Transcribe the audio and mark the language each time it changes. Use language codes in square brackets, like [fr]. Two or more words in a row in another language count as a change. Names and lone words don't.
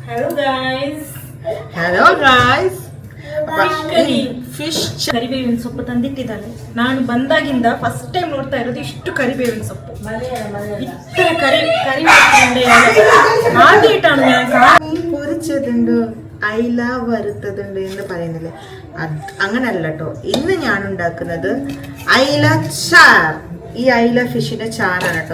[en] Hello guys. [kn] ಫಿಶ್ ಕರಿಬೇವಿನ ಸೊಪ್ಪು ತಂದಿಟ್ಟಿದ್ದಾಳೆ. ನಾನು ಬಂದಾಗಿಂದ [en] first time [kn] ನೋಡ್ತಾ ಇರೋದು ಇಷ್ಟು ಕರಿಬೇವಿನ ಸೊಪ್ಪು. [ml] ഇത്ര കറി ആദ്യമായിട്ടാണ് ഞാൻ. മീൻ പൊരിച്ചതുണ്ട്, അയില വറുത്തതുണ്ട് എന്ന് പറയുന്നില്ലേ, അങ്ങനല്ല കേട്ടോ. ഇന്ന് ഞാൻ ഉണ്ടാക്കുന്നത് അയില ചാർ. ഈ അയില ഫിഷിന്റെ ചാറാണ് കേട്ടോ.